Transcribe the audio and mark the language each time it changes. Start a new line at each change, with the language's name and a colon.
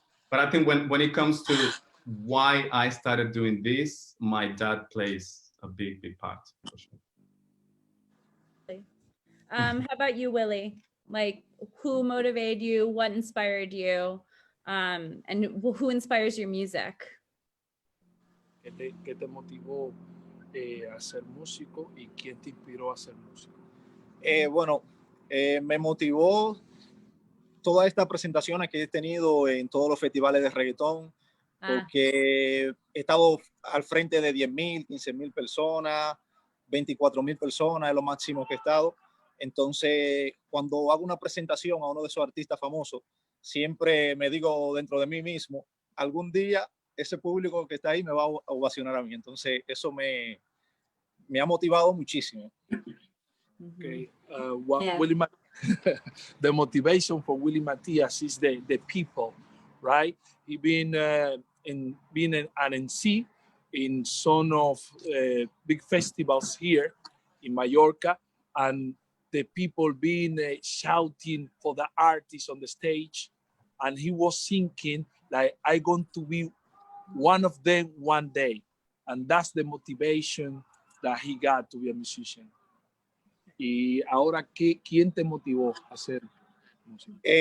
English: But I think when it comes to why I started doing this, my dad plays a big part. For sure. How about you, Willie? Like, who motivated you? What inspired you? And who inspires your music?
Spanish: ¿Qué te motivó a ser músico y quién te inspiró a ser músico? Bueno, me motivó todas estas presentaciones que he tenido en todos los festivales de reggaetón, porque he estado al frente de 10,000, 15,000 personas, 24,000 personas es lo máximo que he estado. Entonces, cuando hago una presentación a uno de esos artistas famosos, siempre me digo dentro de mí mismo, algún día ese público que está ahí me va a ovacionar a mí. Entonces, eso me ha motivado muchísimo.
English: Okay. What Yeah. Willie the motivation for Willie Matias is the people, right? He been being an MC in some of big festivals here in Mallorca, and the people being shouting for the artists on the stage, and he was thinking like, I'm going to be one of them one day, and that's the motivation that he got to be a musician.
Spanish: Y ahora, ¿quién te motivó a hacer música?